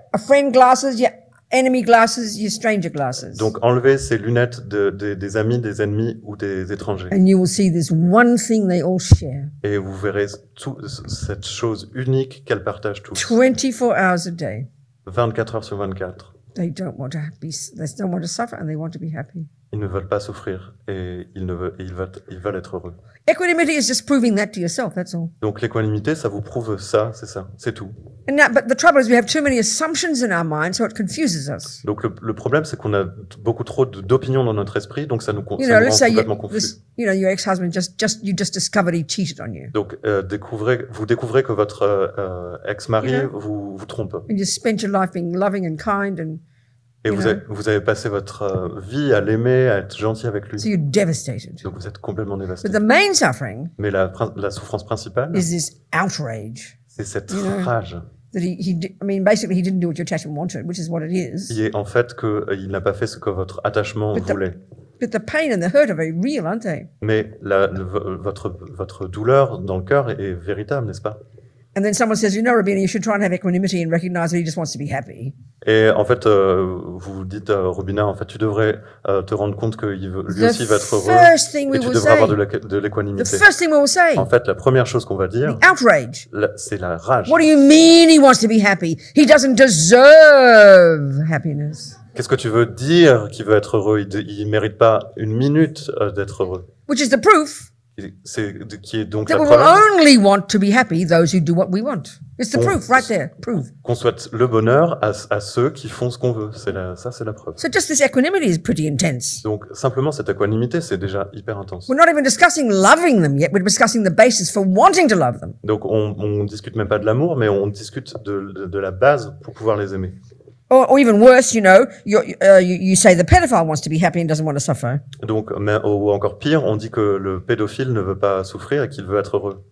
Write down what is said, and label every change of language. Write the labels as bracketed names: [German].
[English] your friend glasses, your enemy glasses, your stranger glasses. [French] Donc, enlevez ces lunettes des amis, des ennemis ou des étrangers. [English] And you will see this one thing they all share. [French] Et vous verrez cette chose unique qu'elles partagent tous. [English] 24 hours a day. [French] 24 heures sur 24. [English] They don't want to suffer and they want to be happy. [French] Ils ne veulent pas souffrir et ils veulent être heureux. [English] Equanimity is just proving that to yourself, that's all. [French] Donc l'équanimité, ça vous prouve ça, c'est tout. [English] And now, but the trouble is we have too many assumptions in our mind, so it confuses us. [French] Donc le problème, c'est qu'on a beaucoup trop d'opinions dans notre esprit, donc ça nous rend [English] Let's say [French] complètement confus. [English] your ex-husband you just discovered he cheated on you. [French] Donc vous découvrez que votre ex-mari vous trompe. [English] And you spent your life being loving and kind, and [French] Et vous avez passé votre vie à l'aimer, à être gentil avec lui. [English] so you're devastated. [French] Donc vous êtes complètement dévasté. [English] But the main suffering [French] Mais la souffrance principale, [English] is this outrage. [French] c'est cette [English] know. [French] rage. [English] That basically he didn't do what your attachment wanted, which is what it is. [French] Qui est en fait qu'il n'a pas fait ce que votre attachement voulait. [English] But the pain and the hurt are very real, aren't they? [French] Mais votre douleur dans le cœur est véritable, n'est-ce pas? [English] And then someone says, Robina, you should try and have equanimity and recognize that he just wants to be happy. [French] Et en fait, vous dites à Robina, en fait, tu devrais te rendre compte que lui aussi va être heureux et tu devrais avoir de l'équanimité. [English] The first thing we will say, [French] En fait, la première chose qu'on va dire, [English] the outrage. [French] c'est la rage. [English] What do you mean he wants to be happy? He doesn't deserve happiness. [French] Qu'est-ce que tu veux dire qu'il veut être heureux? Il mérite pas une minute d'être heureux. [English] Which is the proof [French] Qui est donc [English] that [French] la [English] we will [French] preuve [English] only want to be happy those who do what we want. It's the proof right there. Proof. [French] qu'on souhaite le bonheur à ceux qui font ce qu'on veut. Ça, c'est la preuve. [English] So just this equanimity is pretty intense. [French] Donc, simplement, cette équanimité, c'est déjà hyper intense. [English] We're not even discussing loving them yet. We're discussing the basis for wanting to love them. [French] Donc, on discute même pas de l'amour, mais on discute de la base pour pouvoir les aimer. [English] Or even worse, you say the pedophile wants to be happy and doesn't want to suffer. [French] Donc, ou encore pire, on dit que le pédophile ne veut pas souffrir et qu'il veut être heureux.